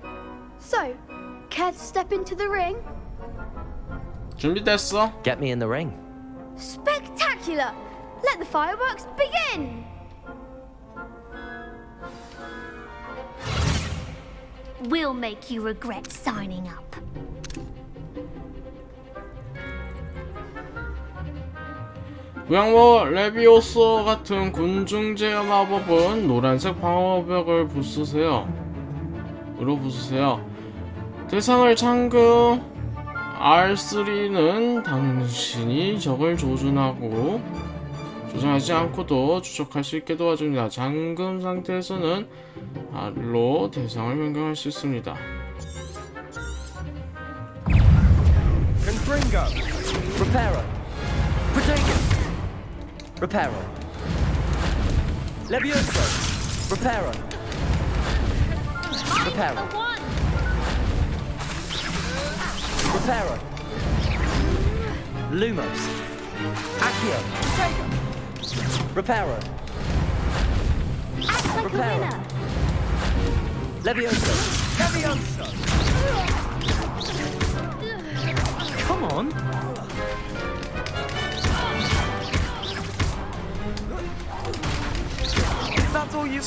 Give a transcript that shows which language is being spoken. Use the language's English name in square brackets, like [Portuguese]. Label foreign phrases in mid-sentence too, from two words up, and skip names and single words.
[English] So, care to step into the ring? [Korean] 준비됐어? [English] Get me in the ring. Spectacular! Let the fireworks begin! We'll make you regret signing up. [Korean] 부양모 레비오소 같은 군중 제어 마법은 노란색 방어벽을 부수세요. 대상을 잠금 R3는 당신이 적을 조준하지 않고도 추적할 수 있게 도와줍니다. 잠금 상태에서는 R로 대상을 변경할 수 있습니다. [English] Confringo. Reparo. Protegus. Reparo. Levioso. Reparo. Reparo. Reparo. Lumos. Accio. Reparo. Act like a winner. Levioso. Come on. That's all you've